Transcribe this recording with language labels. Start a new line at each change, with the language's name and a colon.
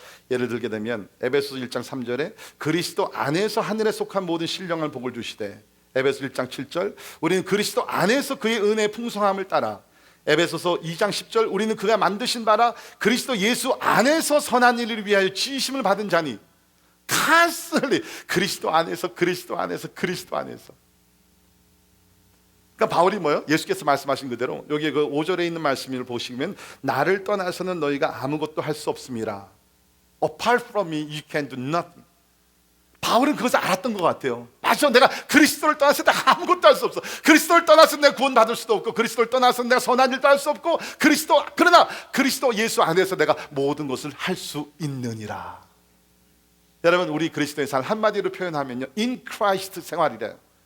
Korean: 예를 들게 되면 에베소서 1장 3절에 그리스도 안에서 하늘에 속한 모든 신령한 복을 주시되, 에베소 1장 7절 우리는 그리스도 안에서 그의 은혜의 풍성함을 따라, 에베소서 2장 10절 우리는 그가 만드신 바라 그리스도 예수 안에서 선한 일을 위하여 지으심을 받은 자니. constantly 그리스도 안에서, 그리스도 안에서, 그리스도 안에서. 그러니까 바울이 뭐예요? 예수께서 말씀하신 그대로 여기 그 5절에 있는 말씀을 보시면 나를 떠나서는 너희가 아무것도 할 수 없음이라.
English: Apart from me you can do nothing.
Korean: 바울은 그것을 알았던 것 같아요. 맞아, 내가 그리스도를 떠나서 내가 아무것도 할 수 없어. 그리스도를 떠나서 내가 구원받을 수도 없고, 그리스도를 떠나서 내가 선한 일도 할 수 없고, 그러나 그리스도 예수 안에서 내가 모든 것을 할 수 있느니라. 여러분, 우리 그리스도의 삶 한마디로 표현하면요,
English: in Christ
Korean: 생활이래요.